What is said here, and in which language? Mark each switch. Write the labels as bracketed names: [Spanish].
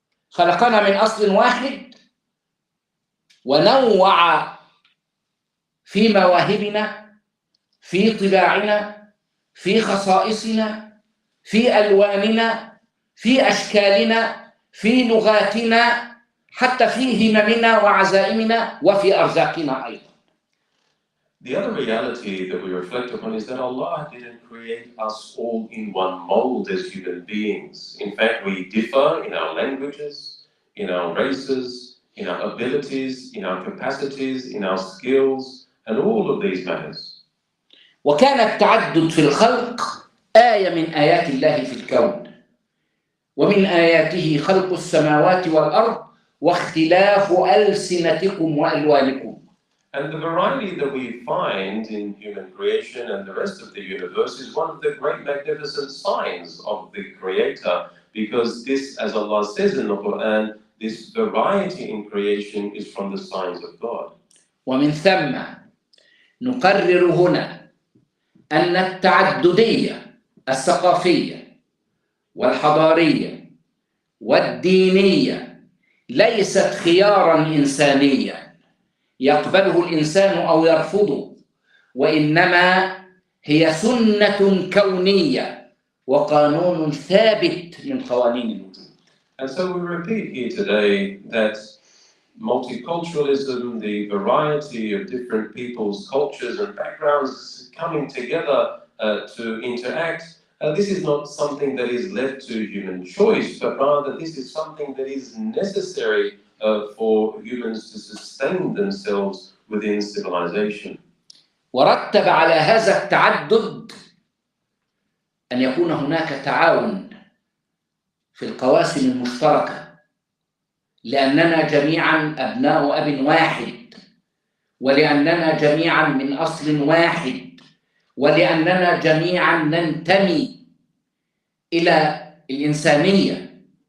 [Arabic] خلقنا من أصل واحد ونوع في مواهبنا، في طباعنا، في خصائصنا، في ألواننا، في أشكالنا، في لغاتنا، حتى في هممنا وعزائمنا، وفي أرزاقنا أيضا. [English] The other reality that we reflect upon is that Allah didn't create us all in one mold as human beings. In fact, we differ in our languages, in our races, in our abilities, in our capacities, in our skills, and all of these matters. [Arabic] وكان التعدد في الخلق آية من آيات الله في الكون، ومن آياته خلق السماوات والأرض واختلاف ألسنتكم وألوانكم. [English] And the variety that we find in human creation and the rest of the universe is one of the great magnificent signs of the Creator, because this, as Allah says in the Quran, this variety in creation is from the signs of God. [Arabic] ومن ثم نقرر هنا أن التعددية الثقافية والحضارية والدينية ليست خياراً إنسانياً يقبله الإنسان أو يرفضه، وإنما هي سنة كونية وقانون ثابت من قوانين الوجود. [English] And so we repeat here today that multiculturalism, the variety of different people's cultures and backgrounds coming together to interact, this is not something that is left to human choice, but rather this is something that is necessary for humans to sustain themselves within civilization. [Arabic] ورتب على هذا التعدد أن يكون هناك تعاون في القواسم المشتركة، لأننا جميعا أبناء أب واحد، ولأننا جميعا من أصل واحد، ولأننا جميعا ننتمي إلى الإنسانية.